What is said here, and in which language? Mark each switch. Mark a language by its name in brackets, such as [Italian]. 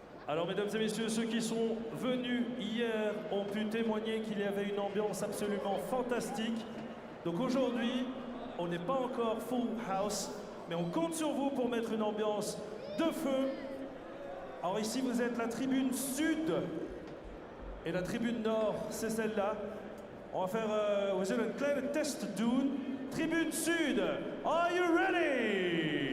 [French] Alors, mesdames et messieurs, ceux qui sont venus hier ont pu témoigner qu'il y avait une ambiance absolument fantastique. Donc aujourd'hui, on n'est pas encore full house, mais on compte sur vous pour mettre une ambiance de feu. Alors ici, vous êtes la tribune sud et la tribune nord, c'est celle-là. On va faire, [Dutch] we zullen een kleine test doen. [English] Tribune sud, are you ready?